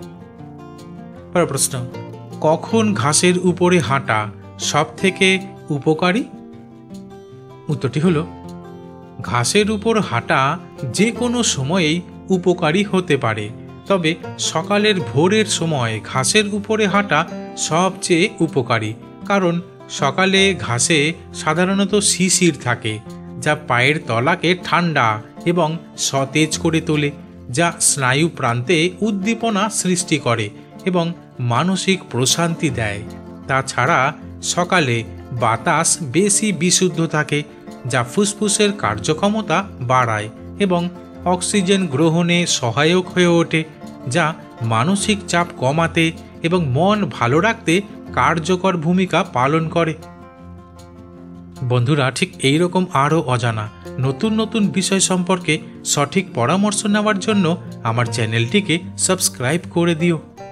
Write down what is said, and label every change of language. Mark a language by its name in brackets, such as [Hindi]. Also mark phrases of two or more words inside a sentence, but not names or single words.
[Bangla] প্রশ্ন, কখন ঘাসের উপরে হাঁটা সবথেকে উপকারী? উত্তরটি হলো ঘাসের উপর হাঁটা যে কোনো সময়েই উপকারী হতে পারে, তবে সকালের ভোরের সময় ঘাসের উপরে হাঁটা সবচেয়ে উপকারী, কারণ সকালে ঘাসে সাধারণত শিশির থাকে, যা পায়ের তলাকে ঠান্ডা এবং সতেজ করে তোলে, যা স্নায়ু প্রান্তে উদ্দীপনা সৃষ্টি করে এবং মানসিক প্রশান্তি দেয়। তাছাড়া সকালে বাতাস বেশি বিশুদ্ধ থাকে, যা ফুসফুসের কার্যক্ষমতা বাড়ায় এবং অক্সিজেন গ্রহণে সহায়ক হয়ে ওঠে, যা মানসিক চাপ কমাতে এবং মন ভালো রাখতে কার্যকর ভূমিকা পালন করে। বন্ধুরা ঠিক এই রকম আরো অজানা নতুন নতুন বিষয় সম্পর্কে সঠিক পরামর্শ नेওয়ার জন্য আমার চ্যানেলটিকে সাবস্ক্রাইব করে দিও।